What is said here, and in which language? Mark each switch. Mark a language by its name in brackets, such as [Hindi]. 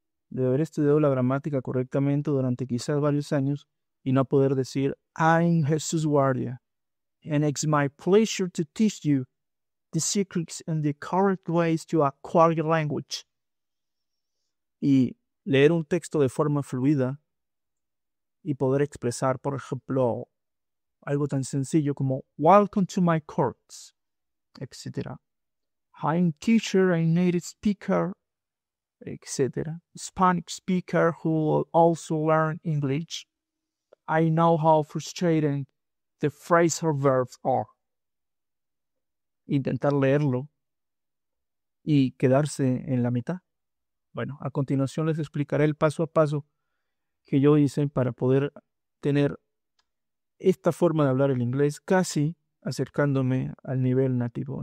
[Spanish] De haber estudiado la gramática correctamente durante quizás varios años y no poder decir [English] I'm Jesús Guardia, and it's my pleasure to teach you the secrets and the correct ways to acquire your language. [Spanish] Y leer un texto de forma fluida y poder expresar, por ejemplo, algo tan sencillo como [English] Welcome to my course, [Spanish] etc. [English] I'm teacher and native speaker, etc. Spanish speaker who will also learn English. I know how frustrating the phrasal verbs are. [Spanish] Intentar leerlo y quedarse en la mitad. Bueno, a continuación les explicaré el paso a paso que yo hice para poder tener esta forma de hablar el inglés casi acercándome al nivel nativo.